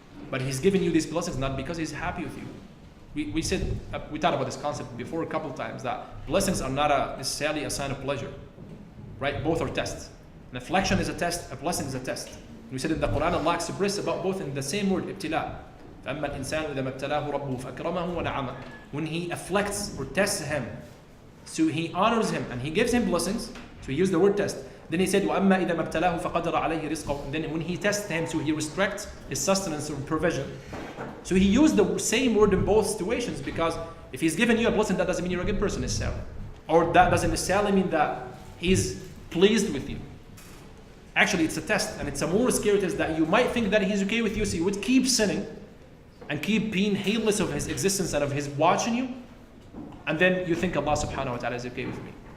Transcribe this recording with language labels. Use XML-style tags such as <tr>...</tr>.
<en>But He's giving you these blessings not because He's happy with you. We talked about this concept before a couple of times, that blessings are not necessarily a sign of pleasure. Right? Both are tests. An affliction is a test, a blessing is a test. We said in the Quran, Allah expresses about both in the same word, ibtila.</en> <ar>فَأَمَّا الْإِنسَانُ إِذَا مَبْتَلَاهُ رَبُّهُ فَأَكْرَمَهُ وَنَعَمَهُ.</ar> <en>When He afflicts or tests him, so He honors him and He gives him blessings. So He used the word test. Then He said,</en> <ar>وَأَمَّا إِذَا مَبْتَلَاهُ فَقَدَرَ عَلَيْهِ رِزْقَهُ.</ar> <en>And then when He tests him, so He restricts his sustenance or provision. So He used the same word in both situations, because if He's given you a blessing, that doesn't mean you're a good person necessarily. Or that doesn't necessarily mean that He's pleased with you. Actually, it's a test, and it's a more scary test that you might think that He's okay with you, so you would keep sinning and keep being heedless of His existence and of His watching you, and then you think Allah subhanahu wa ta'ala is okay with me.</en>